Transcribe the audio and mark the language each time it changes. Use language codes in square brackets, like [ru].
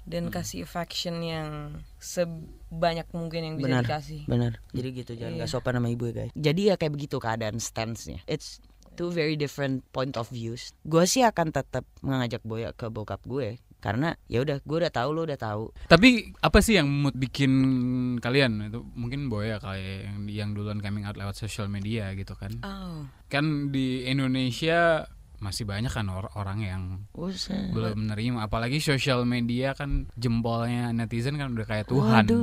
[id] Dan kasih affection yang sebanyak mungkin yang bisa dikasih. Benar. Jadi gitu, jangan gak sopan sama ibu ya guys. Jadi ya kayak begitu keadaan stance-nya. [en] It's two very different point of views. [id] Gue sih akan tetap mengajak Boya ke bokap gue karena ya udah gue udah tahu, lo udah tahu. Tapi apa sih yang bikin kalian itu mungkin Boya kayak yang duluan coming out lewat social media gitu kan? Oh. Kan di Indonesia masih banyak kan orang yang belum menerima, apalagi sosial media kan jempolnya netizen kan udah kayak Tuhan.